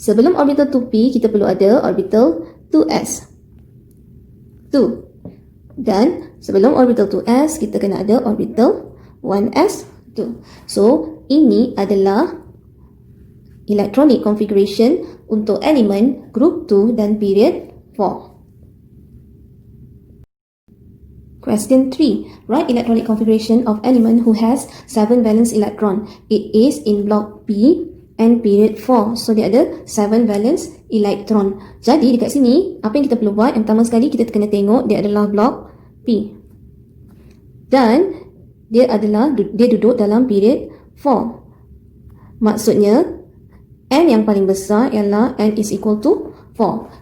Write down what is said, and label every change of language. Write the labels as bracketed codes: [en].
[ms] Sebelum orbital 2p kita perlu ada orbital 2s 2. Dan sebelum orbital 2s kita kena ada orbital 1s 2. So ini adalah electronic configuration untuk elemen group 2 dan period 4. [en] Question 3. Write electronic configuration of element who has 7 valence electron. It is in block P and period 4. [ms] So, dia ada 7 valence electron. Jadi, dekat sini, apa yang kita perlu buat? Yang pertama sekali, kita kena tengok dia adalah block P. Dan, dia duduk dalam period 4. Maksudnya, N yang paling besar ialah N is equal to 4.